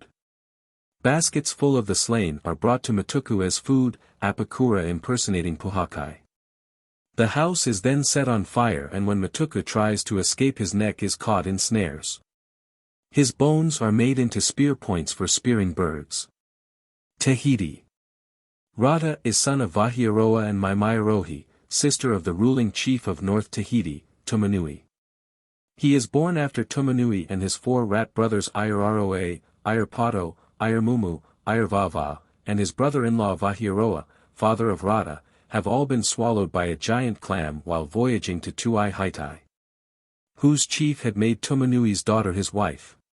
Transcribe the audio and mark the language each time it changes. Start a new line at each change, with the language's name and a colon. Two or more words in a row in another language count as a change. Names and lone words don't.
English: Baskets full of the slain are brought to Matuku as food, Apakura impersonating Pohakai. The house is then set on fire, and when Matuka tries to escape, his neck is caught in snares. His bones are made into spear points for spearing birds. Tahiti. Rata is son of Wahieroa and Maimairohi, sister of the ruling chief of North Tahiti, Tumanui. He is born after Tumanui and his 4 rat brothers Aiararoa, Airpato, Airmumu, Airvava, and his brother-in-law Wahieroa, father of Rata, have all been swallowed by a giant clam while voyaging to Tuai Haitai, whose chief had made Tumanui's daughter his wife.